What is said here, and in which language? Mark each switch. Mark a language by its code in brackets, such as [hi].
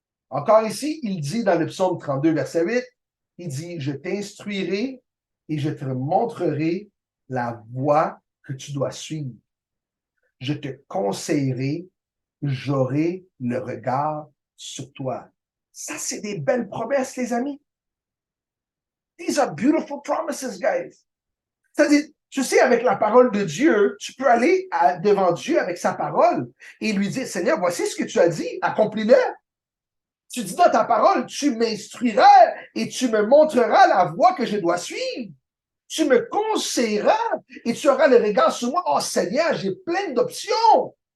[fr] Encore ici, il dit dans le psaume 32, verset 8, il dit, je t'instruirai et je te montrerai la voie que tu dois suivre. Je te conseillerai, j'aurai le regard sur toi. Ça, c'est des belles promesses, les amis. [en] These are beautiful promises, guys. [fr] C'est-à-dire, tu sais, avec la parole de Dieu, tu peux aller devant Dieu avec sa parole et lui dire, Seigneur, voici ce que tu as dit, accomplis-le. Tu dis dans ta parole, tu m'instruiras et tu me montreras la voie que je dois suivre. Tu me conseilleras et tu auras le regard sur moi. Oh Seigneur, j'ai plein d'options.